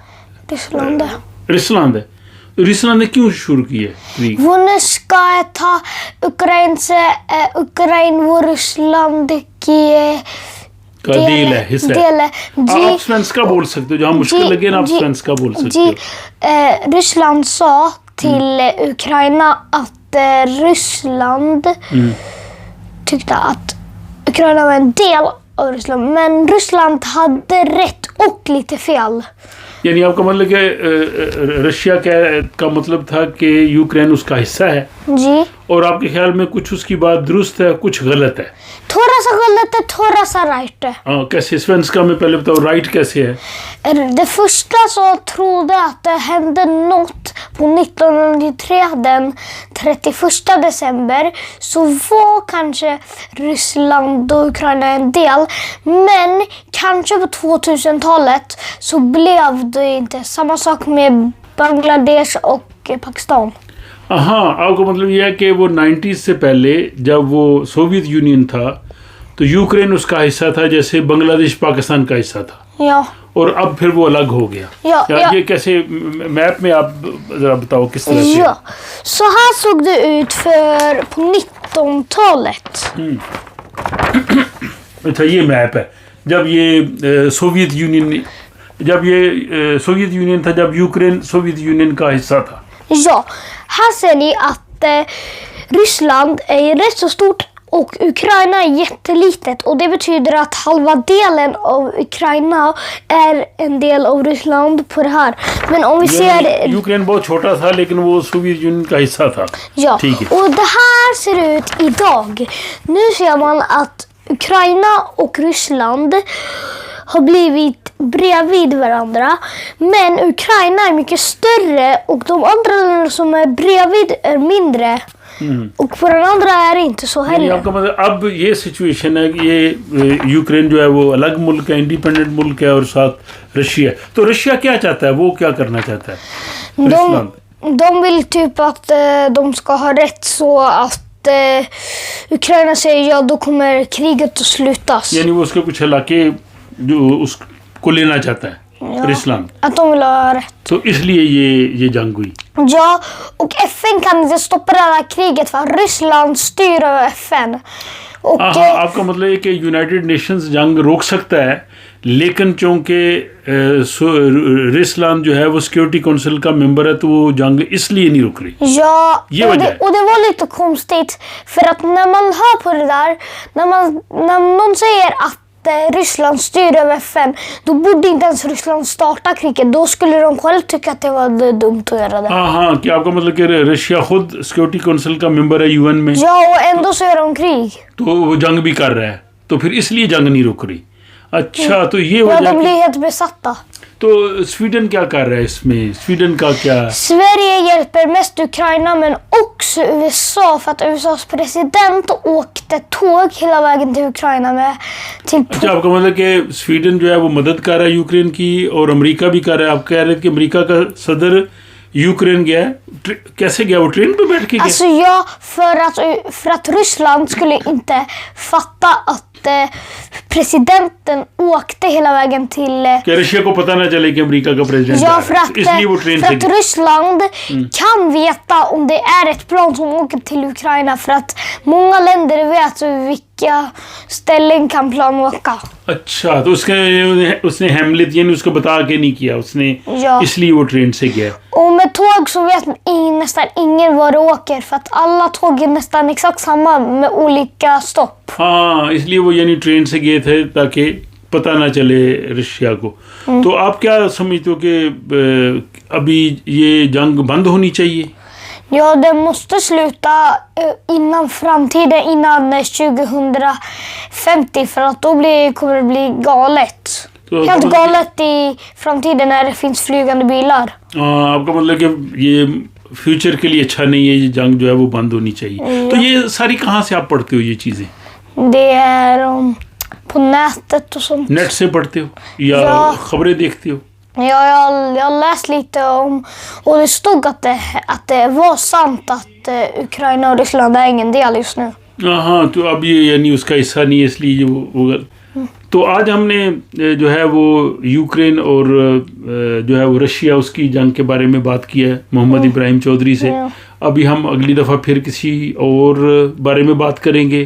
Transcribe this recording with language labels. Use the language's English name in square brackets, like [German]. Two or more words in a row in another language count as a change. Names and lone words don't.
[Hindi] रूसलैंड है। रूसलैंड ने क्यों शुरू की है? वो ने शिकायत था यूक्रेन से। यूक्रेन वो रूसलैंड की डील है, हिस्सा है। जी। आप svenska बोल सकते हो, जहाँ मुश्किल लगे ना आप svenska बोल सकते हो। जी, [Swedish] Ryssland sa till Ukraina att Ryssland tyckte att Ukraina var en del av Ryssland, men Ryssland hade rätt och lite fel. [Hindi] यानी आपका मतलब कि रशिया का मतलब था कि यूक्रेन उसका हिस्सा है? जी। और आपके ख्याल में कुछ उसकी बात दुरुस्त है, कुछ गलत है? थोड़ा सा गलत है, थोड़ा सा राइट है। हाँ, कैसे? svenska में पहले बताओ, राइट कैसे है? [Swedish] Det första som trodde att det hände något på 1993 den 31 december, så var kanske Ryssland och Ukraina en del, men kanske på 2000-talet så blev det inte. Samma sak med Bangladesh och Pakistan. [Hindi] हाँ, आपका मतलब यह है कि वो 90s से पहले जब वो सोवियत यूनियन था तो यूक्रेन उसका हिस्सा था, जैसे बांग्लादेश पाकिस्तान का हिस्सा था, [Swedish] Ja. [Hindi] और अब फिर वो अलग हो गया। [Swedish] Ja. [Hindi] ये कैसे, मैप में आप जरा बताओ किस तरह से? [Swedish] Ja, så här såg det ut för på 1900-talet. [Hindi] अच्छा, ये मैप है जब ये सोवियत यूनियन, जब ये सोवियत यूनियन था, जब यूक्रेन सोवियत यूनियन का हिस्सा था। [Swedish] Ja, här ser ni att Ryssland är rätt så stort och Ukraina är jättelitet, och det betyder att halva delen av Ukraina är en del av Ryssland på det här. Men om vi ser... [Hindi] यूक्रेन बहुत छोटा था लेकिन वो सोवियत यूनियन का हिस्सा था। [Swedish] Ja, [Hindi] ठीक है। [Swedish] och det här ser ut idag. Nu ser man att Ukraina och Ryssland har blivit bredvid varandra. Men Ukraina är mycket större och de andra länderna som är bredvid är mindre. Och på den andra är det inte så [Hindi] यानी [Swedish] heller. [Hindi] आपका मतलब अब ये सिचुएशन है कि ये यूक्रेन जो है वो अलग मुल्क है, इंडिपेंडेंट मुल्क है, और साथ रशिया। तो रशिया क्या चाहता है, वो क्या करना चाहता है? [Swedish] De, de vill typ att de ska ha rätt så att Ukraina säger ja, då kommer kriget att slutas. [Hindi] यानी वो उसके कुछ इलाके जो उसको लेना चाहता है, [Swedish] ryssland, Att de vill ha rätt. [Hindi] तो इसलिए ये जंग हुई। [Swedish] Ja, och FN kan inte stoppa det här kriget för Ryssland styr över FN. Och [Hindi] हाँ, आपका मतलब है कि यूनाइटेड नेशंस जंग रोक सकता है, लेकिन चूंकि रिसलान जो है वो सिक्योरिटी काउंसिल का मेंबर है तो वो जंग इसलिए नहीं रुक रही। [Swedish] ja, Ge och vad det, det är. och det var lite konstigt för att när man hör på det där, när någon säger att Ryssland styr över FN, då borde inte ens Ryssland starta kriget. Då skulle de själv tycka att det var dumt att göra det. [Hindi] हाँ, कि आपका मतलब कि रशिया खुद सिक्योरिटी काउंसिल का मेंबर है यूएन में, [Swedish] Ja, och ändå så gör de krig. [Hindi] तो वो जंग भी कर रहा है, तो फिर इसलिए जंग नहीं रुक रही। अच्छा, तो ये [Swedish] Ja, [Hindi] वजह [Swedish] de blir helt besatta. [Hindi] तो स्वीडन क्या कर रहा है इसमें? स्वीडन का क्या? [Swedish] Sverige hjälper mest Ukraina men också USA, för att USAs president åkte tåg hela vägen till Ukraina med till [Hindi] अच्छा, आपका मतलब कि स्वीडन जो है वो मदद कर रहा है यूक्रेन की, और अमेरिका भी कर रहा है। आप कह रहे थे कि अमेरिका का सदर यूक्रेन गया है, कैसे गया वो? ट्रेन पे बैठ के गया? [Swedish] Alltså ja, för att Ryssland skulle inte fatta att presidenten åkte hela vägen till... [Hindi] क्या रशिया को पता ना चले कि अमेरिका का प्रेसिडेंट [Swedish] Ja, [Hindi] आ रहा है? इसलिए वो ट्रेन [Swedish] för [Hindi] से [Swedish] att [Hindi] गया। [Swedish] Ryssland kan veta om det är ett plan som åker till Ukraina, för att många länder vet vilka ställen kan plan åka. [Hindi] अच्छा, तो उसने हेमलेट यानी उसको बता के नहीं किया उसने, [Swedish] Ja. [Hindi] इसलिए वो ट्रेन से गया। [Swedish] Och med tåg så vet nästan ingen var det åker, för att alla tåg är nästan exakt samma med olika stopp. [Hindi] हाँ, इसलिए वो यानी ट्रेन से गए थे ताकि पता ना चले रशिया को। तो आप क्या समझते हो कि अभी ये जंग बंद होनी चाहिए? [Swedish] Ja, det måste sluta innan framtiden, innan 2050, för att då kommer det bli galet. [Hindi] तो [Swedish] Helt galet i framtiden när det finns flygande bilar. [Hindi] हाँ, आपका मतलब कि ये फ्यूचर के लिए अच्छा नहीं है, ये जंग जो है वो बंद होनी चाहिए। तो ये सारी कहाँ से आप पढ़ते हो ये चीज़ें? [Swedish] Det är på nätet och sånt. [Hindi] नेट से पढ़ते हो या [Swedish] Ja. [Hindi] खबरें देखते हो? [Swedish] Ja, jag har läst lite om, och det stod att det var sant att Ukraina och Ryssland är ingen del just nu. [Hindi] हाँ, तो अब ये यानी उसका हिस्सा नहीं है, इसलिए वो तो आज हमने जो है वो यूक्रेन और जो है वो रशिया उसकी जंग के बारे में बात की है मोहम्मद इब्राहिम चौधरी से। अभी हम अगली दफ़ा फिर किसी और बारे में बात करेंगे।